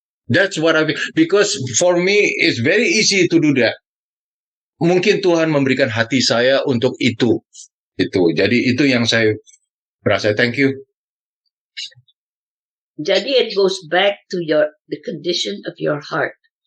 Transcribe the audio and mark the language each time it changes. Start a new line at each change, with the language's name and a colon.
English: That's what because for me it's very easy to do that.
Indonesian: Mungkin Tuhan memberikan hati saya untuk itu. Jadi itu yang saya berasa.
English: Thank you. Jadi it goes back to the condition of your heart.